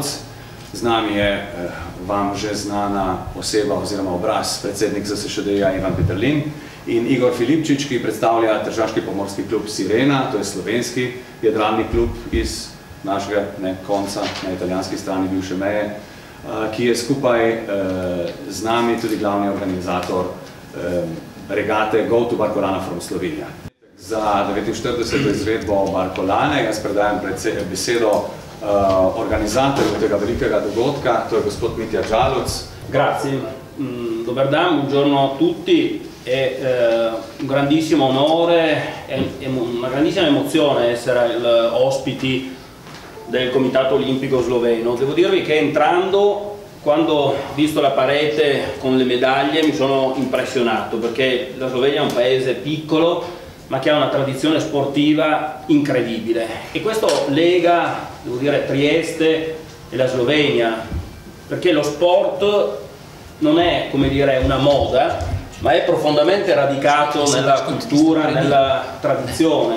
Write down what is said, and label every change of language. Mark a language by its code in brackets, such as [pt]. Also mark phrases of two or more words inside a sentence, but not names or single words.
[sl] Z nami je vam že znana oseba oziroma obraz, predsednik ZSŠD-ja Ivan Peterlin in Igor Filipčič, ki predstavlja tržaški pomorski klub Sirena, to je slovenski jadralni klub iz našega konca na italijanski strani bivše meje, ki je skupaj z nami tudi glavni organizator regate Go to Barcolana from Slovenija. Za 49. izvedbo Barcolane jaz predajam besedo organizatorju tega velikega dogodka, to je gospod Mitja Đaluc. Grazie, dobar dan, [it] buongiorno a tutti. È un grandissimo onore e una grandissima emozione essere ospiti del Comitato Olimpico Sloveno. Devo dirvi che entrando, quando ho visto la parete con le medaglie, mi sono impressionato, perché la Slovenia è un paese piccolo ma che ha una tradizione sportiva incredibile, e questo lega, devo dire, Trieste e la Slovenia, perché lo sport non è, come dire, una moda, ma è profondamente radicato nella cultura, nella tradizione.